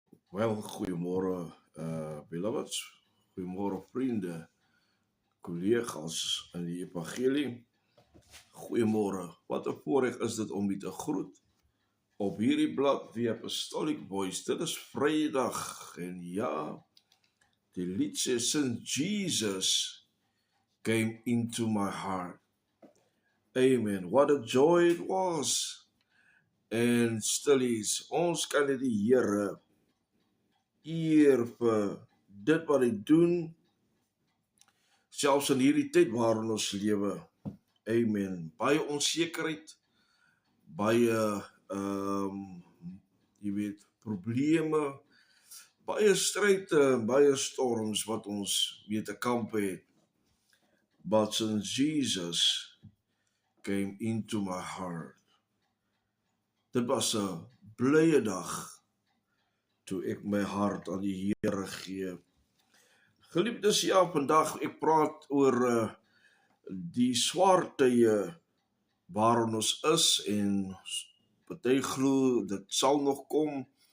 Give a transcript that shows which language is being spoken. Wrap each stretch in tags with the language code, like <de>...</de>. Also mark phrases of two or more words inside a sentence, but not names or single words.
<af>Wel, goeiemôre beloveds, goeiemôre vriende, collega's in die evangelie. Goeiemôre, wat 'n voorreg is dit om u te groet op hierdie blad via Apostolic Voice. Dit is Vrydag en ja, die lied sê</af> <en>since Jesus came into my heart.</en> <af>Amen.</af> <en>What a joy it was and still is.</en> <af>Ons kan dit die Here eer vir dit wat hy doen, selfs in hierdie tyd waarin ons lewe. Amen. Baie onsekerheid, baie jy weet, probleme, baie stryde, baie storms wat ons mee te kamp het.</af> <en>But since Jesus came into my heart,</en> <af>dit was 'n blye dag toe ek my hart aan die Here gee. Geliefdes, ja, vandag ek praat oor die swaar tye waarin ons is en party glo dit sal nog kom.</af>